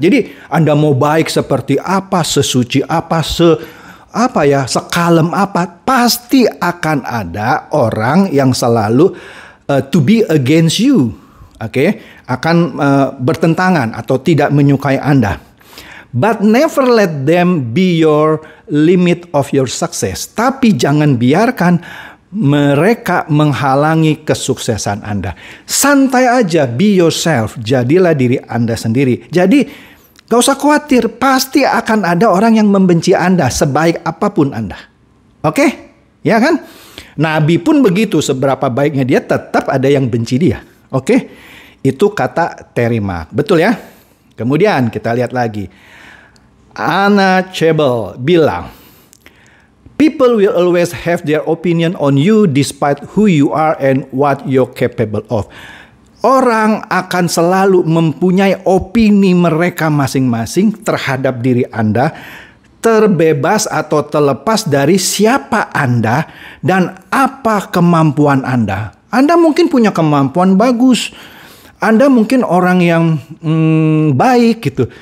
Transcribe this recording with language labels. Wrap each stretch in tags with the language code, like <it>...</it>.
<id>Jadi Anda mau baik seperti apa, sesuci apa, sekalem apa, pasti akan ada orang yang selalu</id> <en>to be against you.</en> <id>Akan bertentangan atau tidak menyukai Anda.</id> <en>But never let them be your limit of your success.</en> <id>Tapi jangan biarkan mereka menghalangi kesuksesan Anda. Santai aja,</id> <en>be yourself.</en> <id>Jadilah diri Anda sendiri. Jadi gak usah khawatir, pasti akan ada orang yang membenci Anda sebaik apapun Anda. Oke? Ya kan? Nabi pun begitu, seberapa baiknya dia tetap ada yang benci dia. Oke? Itu kata Terry Mack. Betul ya? Kemudian kita lihat lagi.</id> <en>Anna Chebel bilang, people will always have their opinion on you despite who you are and what you're capable of.</en> <id>Orang akan selalu mempunyai opini mereka masing-masing terhadap diri Anda, terbebas atau terlepas dari siapa Anda dan apa kemampuan Anda. Anda mungkin punya kemampuan bagus. Anda mungkin orang yang baik gitu.</id>